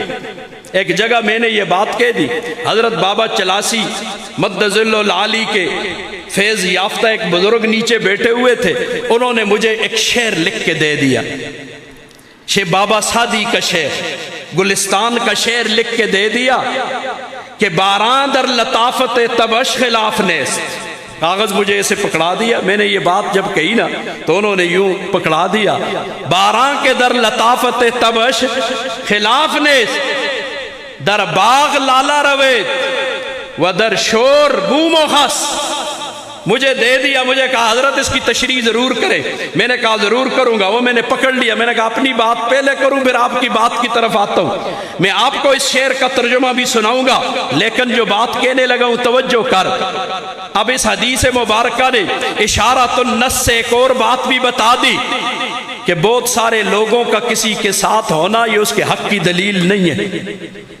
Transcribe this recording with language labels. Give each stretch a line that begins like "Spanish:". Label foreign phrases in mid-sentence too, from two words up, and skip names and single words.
Urdu: ایک جگہ میں نے یہ بات کہہ دی، حضرت بابا چلاسی مدظ العالی کے فیض یافتہ ایک بزرگ نیچے بیٹھے ہوئے تھے، انہوں نے مجھے ایک شعر لکھ کے دے دیا، شیخ بابا سادی کا شعر، گلستان کا شعر لکھ کے دے دیا کہ
Persian: باراں در لطافت تبش خلاف نیست۔
Urdu: کاغذ مجھے ایسے پکڑا دیا، میں نے یہ بات جب کہی نا تو انہوں نے یوں پکڑا دیا،
Persian: باراں کے در لطافت تبش خلاف نیست، در باغ لالا روید و در شور بوم و خس۔
Urdu: مجھے دے دیا، مجھے کہا حضرت اس کی تشریح ضرور کریں۔ میں نے کہا ضرور کروں گا، وہ میں نے پکڑ لیا، میں نے کہا اپنی بات پہلے کروں پھر آپ کی بات کی طرف آتا ہوں۔ میں آپ کو اس شعر کا ترجمہ بھی سناؤں گا، لیکن جو بات کہنے لگا ہوں توجہ کر۔ اب اس حدیث مبارکہ نے اشارۃ النص سے ایک اور بات بھی بتا دی کہ بہت سارے لوگوں کا کسی کے ساتھ ہونا یہ اس کے حق کی دلیل نہیں ہے۔